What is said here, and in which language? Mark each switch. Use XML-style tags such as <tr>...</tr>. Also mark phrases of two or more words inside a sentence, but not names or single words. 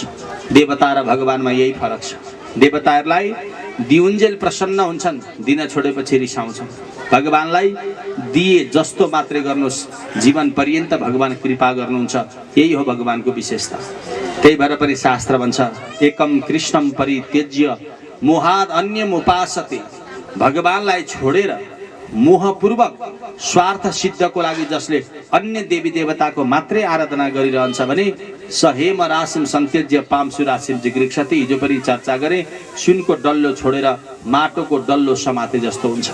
<ne>देवता र भगवानमा यही फरक छ। देवताहरूलाई दिउन्जेल प्रसन्न हुन्छन्, दिन छोडेपछि रिसाउँछन्। भगवानलाई दिए जस्तो मात्रै गर्नुहोस्, जीवन पर्यन्त भगवान कृपा गर्नुहुन्छ। यही हो भगवानको विशेषता। त्यही भएर पनि शास्त्र भन्छ,</ne> <sa>एकम कृष्णम परित्यज्य मोहाद अन्यम उपासते।</sa> <ne>भगवानलाई छोडेर मोहपूर्वक स्वार्थ सिद्धको लागि जसले अन्य देवी देवताको मात्रै आराधना गरिरहन्छ भने</ne> <sa>सहेम राशिम सन्त्यज्य पांशु राशिम जिगृक्षति।</sa> <ne>हिजो पनि चर्चा गरे, सुनको डल्लो छोडेर माटोको डल्लो समाते जस्तो हुन्छ।</ne>